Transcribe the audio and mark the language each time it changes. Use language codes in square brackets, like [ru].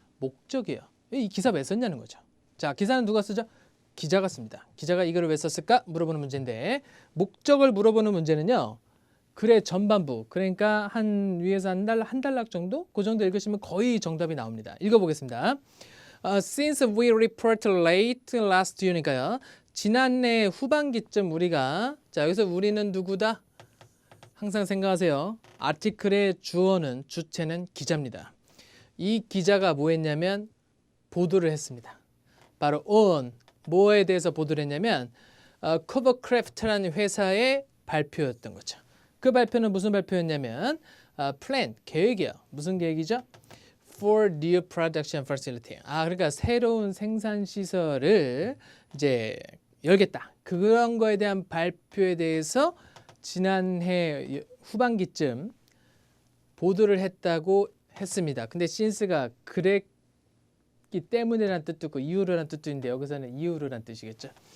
[ko] 목적이에요. 이 기사 왜 썼냐는 거죠. 자, 기사는 누가 쓰죠? 기자가 씁니다. 기자가 이거를 왜 썼을까? 물어보는 문제인데 목적을 물어보는 문제는요. 글의 전반부, 그러니까 한 위에서 한 단락 정도? 그 정도 읽으시면 거의 정답이 나옵니다. 읽어보겠습니다. [en] Since we report late last year니까요. [ko] 지난해 후반기쯤 우리가 자 여기서 우리는 누구다? 항상 생각하세요. 아티클의 주어는 주체는 기자입니다. 이 기자가 뭐 했냐면 보도를 했습니다. 바로 on 뭐에 대해서 보도를 했냐면 커버크래프트라는 회사의 발표였던 거죠. 그 발표는 무슨 발표였냐면 plan 계획이요. 무슨 계획이죠? [en] For new production facility. [ko] 그러니까 새로운 생산 시설을 이제 열겠다. 그런 거에 대한 발표에 대해서 지난해 후반기쯤 보도를 했다고 했습니다. 근데 since가 그랬기 때문에라는 뜻도 있고 이유로라는 뜻도 있는데 여기서는 이유로라는 뜻이겠죠.